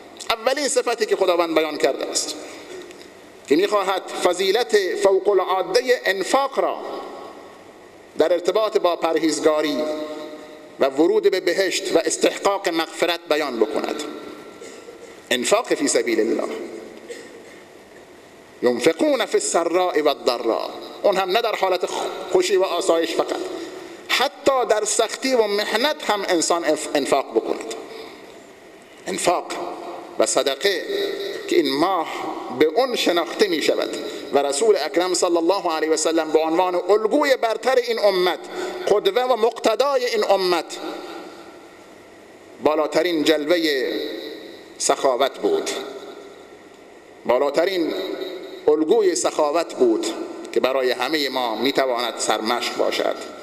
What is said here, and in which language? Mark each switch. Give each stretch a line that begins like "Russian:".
Persian: اولین صفتی که خداوند بیان کرده است که میخواهد فضیلت فوق العاده انفاق را در ارتباط با پرهیزگاری و ورود به بهشت و استحقاق مغفرت بیان بکند. انفاق فی سبیل الله.
Arabic: ينفقون فی السراء والضراء.
Persian: اون هم نه در حالت خوشی و آسایش فقط، حتی در سختی و محنت هم انسان انفاق بکند. انفاق و صدقه که این ماه به اون شناخته می شود و رسول اکرم صلی الله علیه و سلم به عنوان الگوی برتر این امت، قدوه و مقتدای این امت، بالاترین جلوه سخاوت بود، بالاترین الگوی سخاوت بود که برای همه ما میتواند سرمشق باشد.